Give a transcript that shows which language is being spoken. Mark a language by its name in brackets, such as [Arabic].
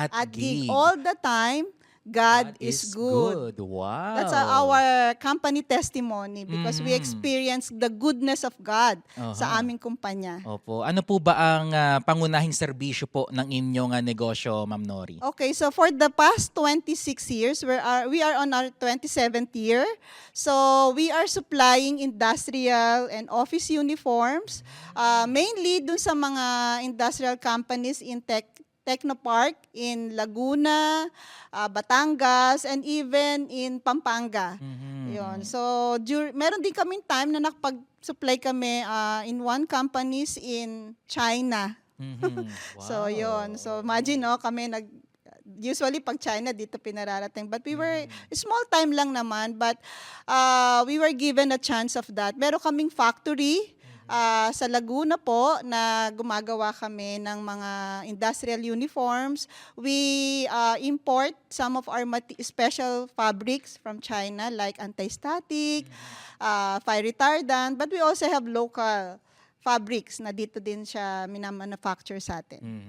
[English] @gig. All the time, God is good. Wow. That's our company testimony because we experience the goodness of God [Filipino] sa aming kumpanya. Opo. Ano po ba ang pangunahing serbisyo po ng inyong negosyo, Ma'am Nori? [English] Okay, so for the past 26 years, we are on our 27th year. So we are supplying industrial and office uniforms, mainly [Filipino] dun sa mga [English] industrial companies in Technopark in Laguna, Batangas, and even in Pampanga. Yun. [Filipino] So, meron din kaming time na nakapag-supply kami [English] in one companies in China. Wow. [Filipino] So, yun. So, imagine, kami usually pag China dito pinararating. [English] But we were, small time [Filipino] lang naman, [English] but we were given a chance of that. [Filipino] Meron kaming factory sa Laguna po na gumagawa kami ng mga industrial uniforms. [English] We import some of our special fabrics from China like anti-static, fire retardant, but we also have local fabrics [Filipino] na dito din siya minamanufacture sa atin.